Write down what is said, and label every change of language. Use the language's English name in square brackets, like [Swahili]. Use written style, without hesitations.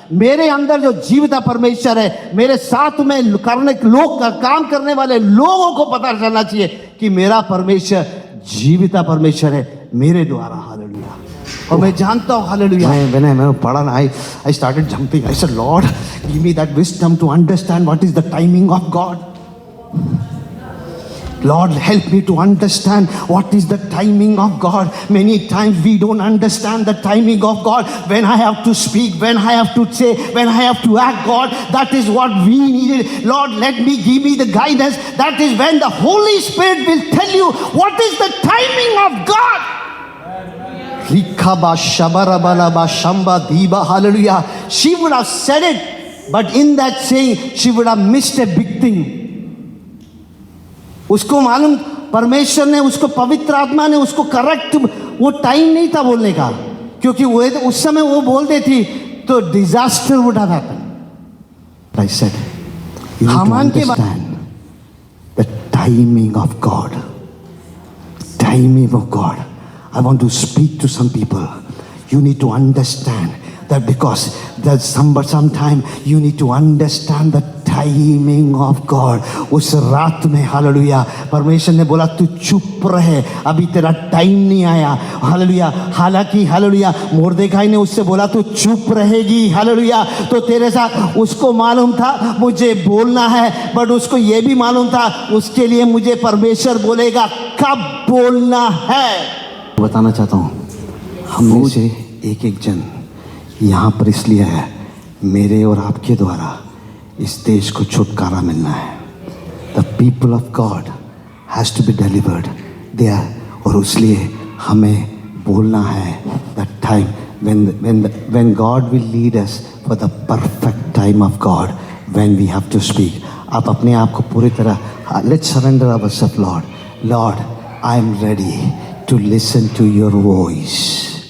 [Hindi] मेरे अंदर जो जीविता परमेश्वर है, मेरे साथ में काम करने वाले लोगों को पता चलना चाहिए कि मेरा परमेश्वर जीविता परमेश्वर है मेरे द्वारा, हालेलुया। और मैं जानता हूँ हालेलुया, मैं पढ़ा ना, [English] I started jumping, I said Lord give me that wisdom to understand what is the timing of God. Lord, help me to understand what is the timing of God. Many times we don't understand the timing of God. When I have to speak, when I have to say, when I have to act, God, that is what we needed. Lord, give me the guidance. That is when the Holy Spirit will tell you what is the timing of God. Rikaba shabarabala shamba diba, hallelujah. She would have said it, but in that saying, she would have missed a big thing. [Hindi] उसको मालूम, परमेश्वर ने उसको, पवित्र आत्मा ने उसको correct, वो टाइम नहीं था बोलने का, क्योंकि वो उस समय वो बोल देती तो [English] Disaster would have happened. I said you need to understand the timing of God, [Hindi] timing of God. [English] I want to speak to some people, you need to understand that, because there's sometime you need to understand the timing of God. [Hindi] उस रात में hallelujah परमेश्वर ने बोला तू चुप रहे, अभी तेरा टाइम नहीं आया, हालेलुया। हालांकि हालेलुया मोर्देखाई ने उससे बोला तू चुप रहेगी, हालेलुया, तो तेरे साथ, उसको मालूम था मुझे बोलना है, बट उसको ये भी मालूम था उसके लिए मुझे परमेश्वर बोलेगा कब बोलना है। बताना चाहता हूँ, हम में से एक एक जन यहाँ पर इसलिए है, मेरे और आपके द्वारा इस देश को छुटकारा मिलना है। [English] the people of God has to be delivered there, [Hindi] और इसलिए हमें बोलना है [English] The time when God will lead us for the perfect time of God, when we have to speak. [Hindi] आप अपने आप को पूरी तरह, [English] let's surrender ourselves, Lord, I am ready to listen to your voice.